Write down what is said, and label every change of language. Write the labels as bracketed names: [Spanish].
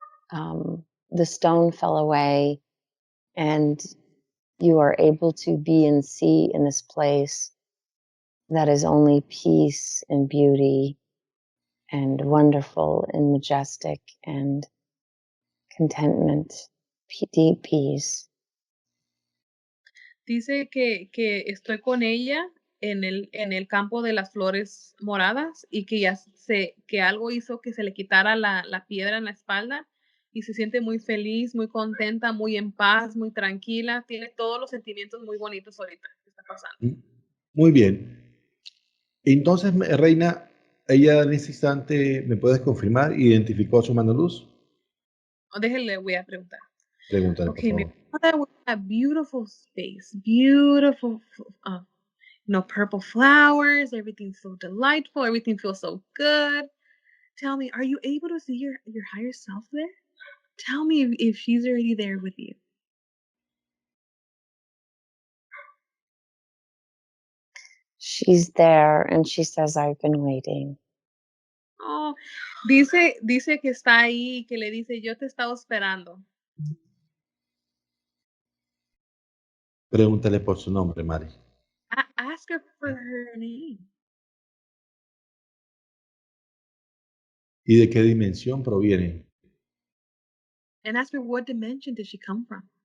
[English] The stone fell away, and you are able to be and see in this place that is only peace and beauty and wonderful and majestic and contentment, deep peace. [Spanish] Dice que estoy con ella en el campo de las flores moradas y que que algo hizo que se le quitara la piedra en la espalda y se siente muy feliz, muy contenta, muy en paz, muy tranquila. Tiene todos los sentimientos muy bonitos ahorita que está pasando. Muy bien. Entonces, Reina, ella en ese instante, ¿me puedes confirmar? ¿Identificó a su mano luz? Oh, déjenle, voy a preguntar. Pregúntale, por [English] Okay, [Spanish] favor. [English] now that we're in a beautiful space, beautiful, purple flowers, everything's so delightful, everything feels so good. Tell me, are you able to see your higher self there? Tell me if she's already there with you. She's there and she says, I've been waiting. [Spanish] Oh, dice que está ahí, que le dice, yo te estaba esperando. Pregúntale por su nombre, Mari. [English] Ask her for her name [Spanish] ¿Y de qué dimensión proviene? [English] and ask her what dimension did she come from.